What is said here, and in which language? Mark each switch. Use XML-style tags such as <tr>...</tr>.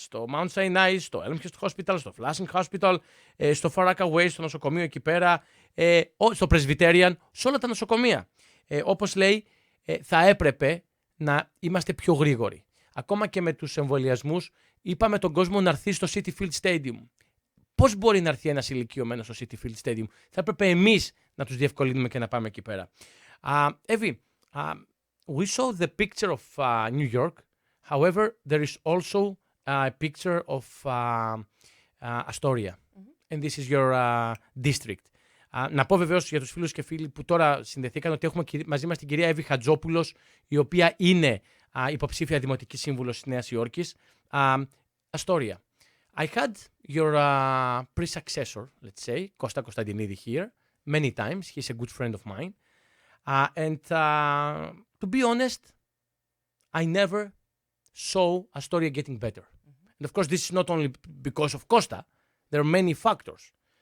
<el>Στο Mount Sinai, στο Elmhurst Hospital, στο Flushing Hospital, στο Far Rockaway, στο νοσοκομείο εκεί πέρα, στο Presbyterian, σε όλα τα νοσοκομεία. Όπως λέει, θα έπρεπε να είμαστε πιο γρήγοροι. Ακόμα και με τους εμβολιασμούς, είπαμε τον κόσμο να έρθει στο Citi Field Stadium. Πώς μπορεί να έρθει ένας ηλικιωμένος στο Citi Field Stadium? Θα έπρεπε εμείς να τους διευκολύνουμε και να πάμε εκεί πέρα.</el> <en>Evie, we saw the picture of New York. However, there is also a picture of Astoria. And this is your district.</en> <el>Να πω βεβαίως για τους φίλους και φίλοι που τώρα συνδεθήκαν ότι έχουμε μαζί μας την κυρία Evie Hantzopoulos, η οποία είναι υποψήφια δημοτική σύμβουλος της Νέας Υόρκης.</el> <en>Astoria. I had your pre-successor, let's say, Costa Costadinidi here, many times. He's a good friend of mine. And to be honest, I never saw Astoria getting better. And of course, this is not only because of Costa. There are many factors.</en>